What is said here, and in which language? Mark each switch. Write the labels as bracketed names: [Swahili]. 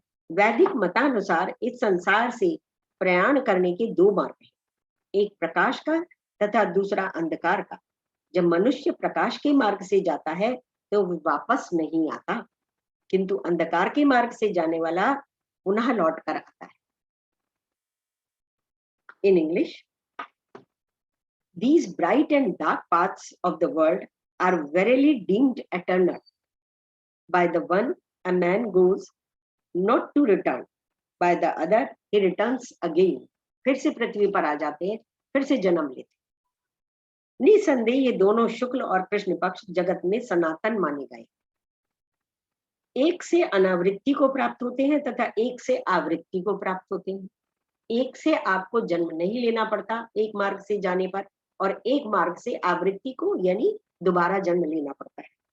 [Hindi] वैदिक मतानुसार इस संसार से प्रयाण करने के दो मार्ग हैं, एक प्रकाश का तथा दूसरा अंधकार का। जब मनुष्य प्रकाश के मार्ग से जाता है तो वापस नहीं आता, किंतु अंधकार के मार्ग से जाने वाला पुनः लौट कर आता है। [English] In English, these bright and dark paths of the world are verily deemed eternal. By the one, a man goes not to return. By the other, he returns again. [Hindi] फिर से पृथ्वी पर आ जाते हैं, फिर से जन्म लेते हैं। निसंदेह ये दोनों शुक्ल और कृष्ण पक्ष जगत में सनातन माने गए। एक से अनावृत्ति को प्राप्त होते हैं तथा एक से आवृत्ति को प्राप्त होते हैं। एक से आपको जन्म नहीं लेना पड़ता एक मार्ग से जाने पर, और एक मार्ग से आवृत्ति को यानी दोबारा जन्म लेना पड़ता है।